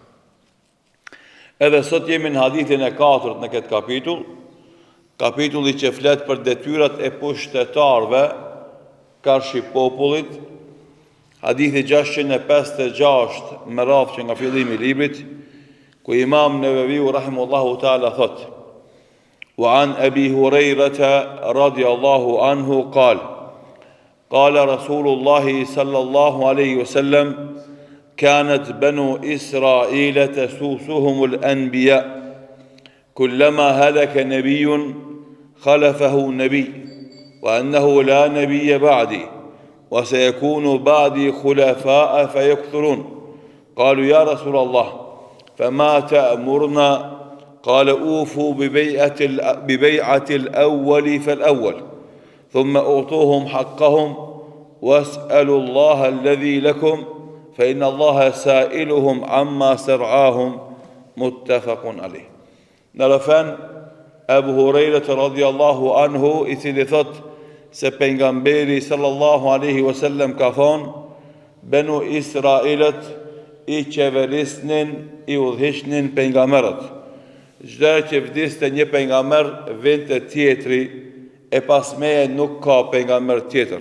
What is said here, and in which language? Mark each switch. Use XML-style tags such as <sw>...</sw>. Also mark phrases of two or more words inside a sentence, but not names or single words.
<sq>Edhe sot jemi në hadithin e 4 në këtë kapitulli që flet për detyrat e pushtetarëve karshi popullit, hadithi 656 me radhë që nga fillimi i librit, ku Imam Neveviu</sq> <ar>رحمه الله تعالى</ar> <sq>thot:</sq> <ar>"وعن أبي هريرة رضي الله عنه قال رسول الله صلى الله عليه وسلم كانت بنو إسرائيل تسوسهم الأنبياء كلما هلك نبي خلفه نبي وأنه لا نبي بعدي وسيكون بعدي خلفاء فيكثرون. قالوا يا رسول الله فما تأمرنا؟ قال أوفوا ببيعة الأول فالأول ثم أعطوهم حقهم واسألوا الله الذي لكم فإن الله سائلهم عما سرعاهم متفق عليه.</ar> <sq>Në rëfen, Abu Hurairata</sq> <ar>رضي الله عنه,</ar> <sq>i cili thot se pejgamberi</sq> <ar>صلى الله عليه وسلم</ar> <sq>ka thonë: Benu Israilet i qeverisnin, i udhishnin pejgamberët. Çdo që vdiste një pejgamber, vinte tjetri, e pas meje nuk ka pejgamber tjetër.</sq>